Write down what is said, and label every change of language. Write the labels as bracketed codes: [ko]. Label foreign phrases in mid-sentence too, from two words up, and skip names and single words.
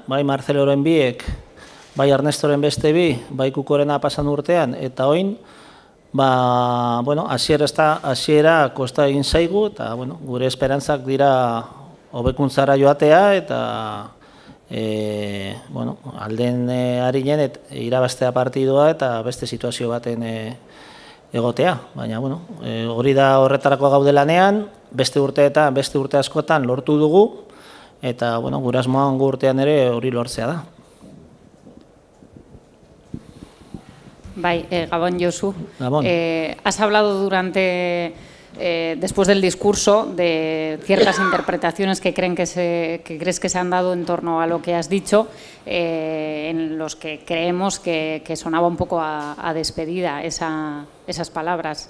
[eu] bai Marceloren biek, bai Ernestoren beste bi, bai Kukorena pasan urtean, eta oin, hasiera kosta egin zaigu, eta gure esperantzak dira hobekuntzara joatea, eta alden harinen irabaztea partidua eta beste situazio baten egotea. Baina hori da horretarako gaude lanean, beste urte askotan lortu dugu, eta gure asmoan urtean ere hori lortzea da. Bai, Gabon, Josu. Gabon. [es] Has hablado después del discurso de ciertas interpretaciones que crees que se han dado en torno a lo que has dicho, en los que creemos que sonaba un poco a despedida esas palabras.